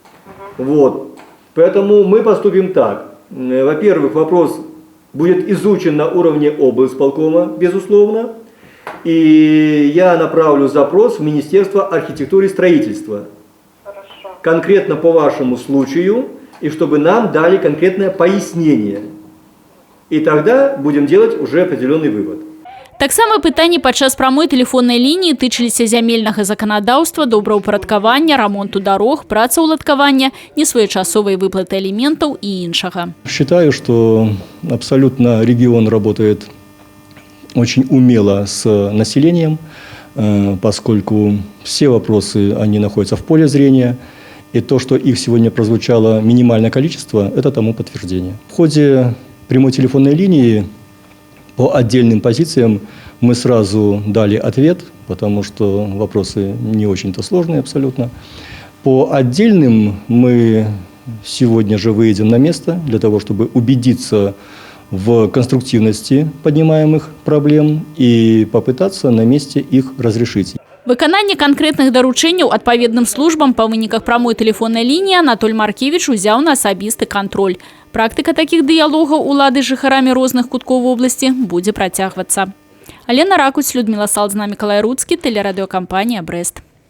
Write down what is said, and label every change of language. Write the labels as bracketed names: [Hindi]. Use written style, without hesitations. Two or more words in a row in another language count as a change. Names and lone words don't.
[Russian] Поэтому мы поступим так. Во-первых, вопрос будет изучен на уровне облисполкома, безусловно. И я направлю запрос в Министерство архитектуры и строительства. Хорошо. Конкретно по вашему случаю, и чтобы нам дали конкретное пояснение. И тогда будем делать уже определенный вывод. [Belarusian] Таксама пытанні падчас прамой тэлефоннай лініі тычыліся зямельнага заканадаўства, добраўпарадкавання, рамонту дарог, працаўладкавання, несвоечасовай выплаты аліментаў і іншага. [Russian] Считаю, что абсолютно регион работает очень умело с населением, поскольку все вопросы, они находятся в поле зрения, и то, что их сегодня прозвучало минимальное количество, это тому подтверждение. В ходе прямой телефонной линии по отдельным позициям мы сразу дали ответ, потому что вопросы не очень-то сложные абсолютно. По отдельным мы сегодня же выйдем на место для того, чтобы убедиться в конструктивности поднимаемых проблем и попытаться на месте их разрешить. [Belarusian] Выкананне канкрэтных даручэнняў адпаведным службам па выніках прамой тэлефоннай лініі Анатоль Маркевіч узяў на асабісты кантроль. Практыка такіх дыялогаў улады з жыхарамі розных куткоў вобласці будзе працягвацца. Алена Ракуць, Людмила Салдзна, Миколай Руцкі, тэлерадыёкампанія «Брэст».